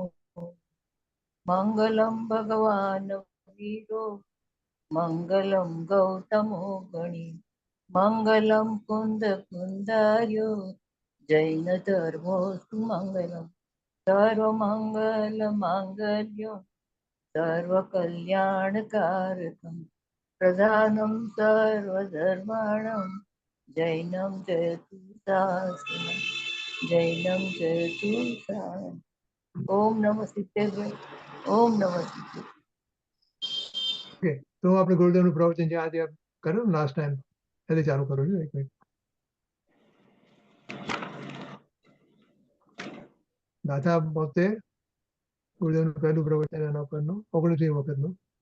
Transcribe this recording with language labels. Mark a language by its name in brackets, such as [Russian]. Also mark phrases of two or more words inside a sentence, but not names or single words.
[Sanskrit] मंगलम भगवान वीरो मंगलम गौतमो गणी मंगलम कुंद कुंदार्यो जैन धर्मो सुमंगलम सर्वमंगल मांगल्यो सर्वकल्याणकारकं प्रधानं सर्वधर्माणां जैनं जयतु शासनं जैनं जयतु शासनं. ओम नमः सिद्धेश्वर. ओम नमः सिद्धेश्वर. [Gujarati] ઓકે, તો આપણે ગુરુદેવનું પ્રવચન જે આજે કર્યું [English] last time [Gujarati] એટલે ચાલુ કરું છું. 1 મિનિટ. દાદા પોતે ગુરુદેવનું પહેલું પ્રવચન એના પરનું 19મી વખતનું.